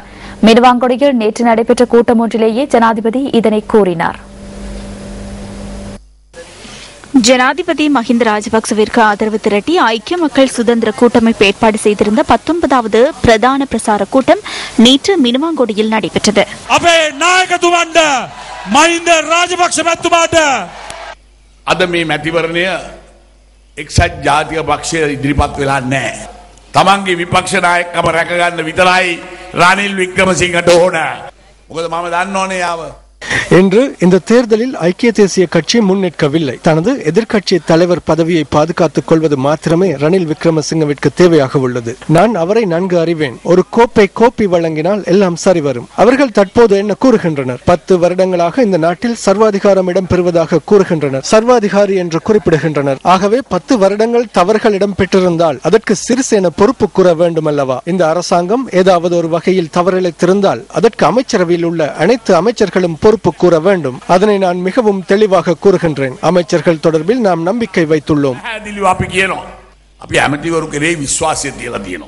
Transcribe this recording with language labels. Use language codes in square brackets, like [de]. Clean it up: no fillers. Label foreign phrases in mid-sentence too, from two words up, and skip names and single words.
[ta] மினுவாங்கொடையில் நேற்று நடைபெற்ற கூட்டம் ஒன்றிலேயே ஜனாதிபதி இதனை கூறினார். ஜனாதிபதி மஹிந்த ராஜபக்சவிற்கு ஆதரவு திரட்டி ஐக்கிய மக்கள் சுதந்திர கூட்டமைப்பு ஏற்பாடு செய்திருந்த 19வது பிரதான பிரசார கூட்டம் நேற்று மினுவாங்கொடையில் நடைபெற்றது. [si] අද මේ මැතිවරණය එක්සත් ජාතික පක්ෂය ඉදිරිපත් වෙලා නැහැ. තමන්ගේ විපක්ෂ නායකකම රැකගන්න විතරයි රනිල් වික්‍රමසිංහට ඕන. මොකද මම දන්නෝනේ යාව. [ta] என்று இந்த தேர்தலில் ஐக்கிய தேசிய கட்சி முன்னிற்கவில்லை. தனது எதிர்க்கட்சி தலைவர் பதவியை பாதுகாத்துக் கொள்வது மாத்திரமே ரணில் விக்ரமசிங்கவிற்கு தேவையாக உள்ளது. நான் அவரை நன்கு அறிவேன். ஒரு கோப்பி வழங்கினால் எல்லாம் சரி வரும். அவர்கள் தற்போது என்ன கூறுகின்றனர்? 10 வருடங்களாக இந்த நாட்டில் சர்வாதிகாரம் இடம்பெறுவதாக கூறுகின்றனர். சர்வாதிகாரி என்று குறிப்பிடுகின்றனர். ஆகவே 10 வருடங்கள் தவறுகள் இடம்பெற்றிருந்தால் அதற்கு சிறிசேன பொறுப்பு கூற வேண்டும் அல்லவா? இந்த அரசாங்கம் ஏதாவது ஒரு வகையில் தவறிழைத்திருந்தால் அதற்கு அமைச்சரவையில் உள்ள அனைத்து அமைச்சர்களும் பொறுப்பு கூற வேண்டும். அதனை நான் மிகவும் தெளிவாக கூறுகின்றேன். அமைச்சர்கள் தொடர்பில் நாம் நம்பிக்கை வைத்துள்ளோம். [si] අපි ඇමතිවරු කෙරේ විශ්වාසය තියලා තියෙනවා.